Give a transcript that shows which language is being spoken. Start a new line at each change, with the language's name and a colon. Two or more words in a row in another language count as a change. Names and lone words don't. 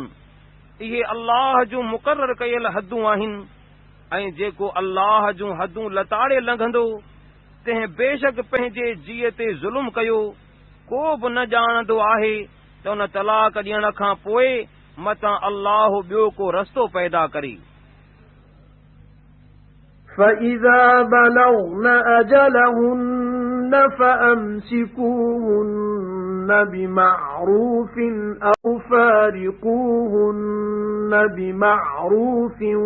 Sindhi: इहे अल्लाह जूं मुक़रर कयल हदूं आहिनि ऐं जेको अल्लाह जूं हदूं लताड़े लंघंदो तंहिं बेशक पंहिंजे जीअ ते ज़ुल्म कयो। को बि न ॼाणंदो आहे त उन तलाक ॾियण खां पोइ मतां अल्लाह ॿियो को रस्तो पैदा करे।
Arabic: فَإِذَا بَلَغْنَ أَجَلَهُنَّ فَأَمْسِكُوهُنَّ بِمَعْرُوفٍ أَوْ فَارِقُوهُنَّ بِمَعْرُوفٍ